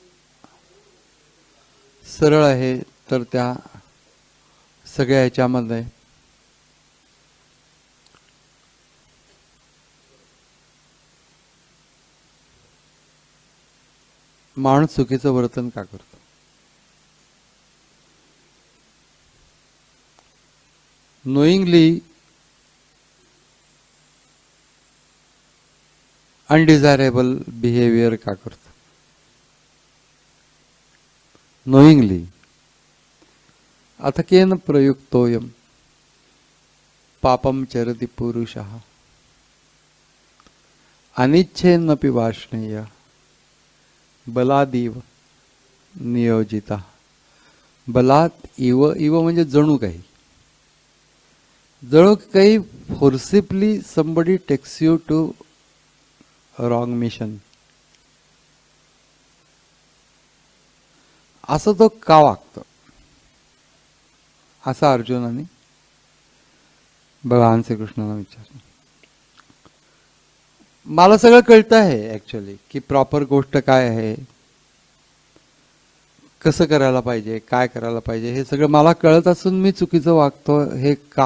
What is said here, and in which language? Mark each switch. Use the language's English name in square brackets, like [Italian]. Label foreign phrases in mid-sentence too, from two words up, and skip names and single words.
[Marathi] सरळ आहे तर त्या सगळ्या ह्याच्यामध्ये माणूस चुकीचं वर्तन का करतो? [English] knowingly undesirable behavior [Marathi] का करतो? [Sanskrit] नोइंगली अथ केन प्रयुक्तोयम पापम चरति पुरुषः अनिच्छेन्नपि वाष्णेय बलादीव नियोजिता। बलात इव [Marathi] इव म्हणजे जणू काही [English] forcibly somebody takes you to a wrong mission [Marathi] असं तो का वागतो असा अर्जुनाने भगवान श्रीकृष्णांना विचारलं। मला सगळं कळतं आहे ऍक्च्युअली की प्रॉपर गोष्ट काय आहे, कसं करायला पाहिजे, काय करायला पाहिजे, हे सगळं मला कळत असून मी चुकीचं वागतो हे का?